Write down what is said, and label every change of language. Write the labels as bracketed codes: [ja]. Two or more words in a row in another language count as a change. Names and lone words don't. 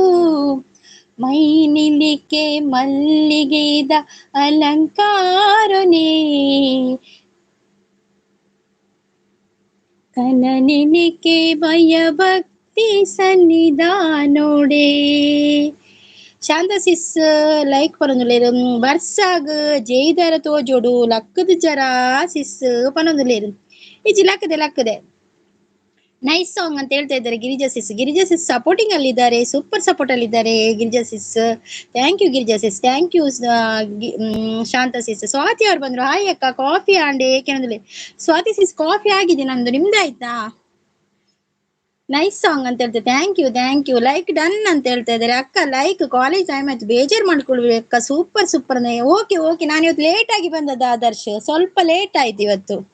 [tcy] ಮೈನಿಲಿಕೆ ಮಲ್ಲಿಗೆದ ಅಲಂಕಾರನೇ ಕನನಿಲಿಕೆ ಭಯಭಕ್ತಿ ಸನ್ನಿಧಾನೋಡೆ ಶಾಂತಸಿಸ್ ಲೈಕ್ ಪನೊಂದುಲ್ಲೇರು ಬರ್ಸಾಗ್ ಜೈದರ ತೋಜೋಡು ಲಕ್ಕದ ಜರ ಸಿಸ್ ಪನೊಂದುಲ್ಲೇರು ಇಜಿ ಲಕ್ಕದೆ [en] nice song [tcy] ಅಂತ [kn] ಹೇಳ್ತಾ ಇದ್ದಾರೆ ಗಿರಿಜಾ [en] sis supporting [kn] ಅಲ್ಲಿದ್ದಾರೆ [en] super support [kn] ಅಲ್ಲಿದ್ದಾರೆ ಗಿರಿಜಾ ಸಿಸ್ [en] thank you [kn] ಗಿರಿಜಾ ಸಿಸ್ [en] thank you [kn] ಶಾಂತ ಸಿಸ್ ಸ್ವಾತಿ ಅವ್ರು ಬಂದ್ರು ಹಾಯ್ ಅಕ್ಕ ಕಾಫಿ ಆಂಡೆ ಏಕೆಂದ್ರೆ ಸ್ವಾತಿ ಸಿಸ್ ಕಾಫಿ ಆಗಿದೆ ನಂದು ನಿಮ್ದಾಯ್ತಾ [en] nice song [kn] ಅಂತ ಹೇಳ್ತಾರೆ [en] thank you like done [kn] ಅಂತ ಹೇಳ್ತಾ ಇದ್ದಾರೆ ಅಕ್ಕ [en] like college time [kn] ಆಯ್ತು ಬೇಜಾರು ಮಾಡ್ಕೊಳ್ವಿ ಅಕ್ಕ [en] super okay [kn] ನಾನು ಇವತ್ತು ಲೇಟ್ ಆಗಿ ಬಂದದ್ದು ಆದರ್ಶ್ ಸ್ವಲ್ಪ ಲೇಟ್ ಆಯ್ತು ಇವತ್ತು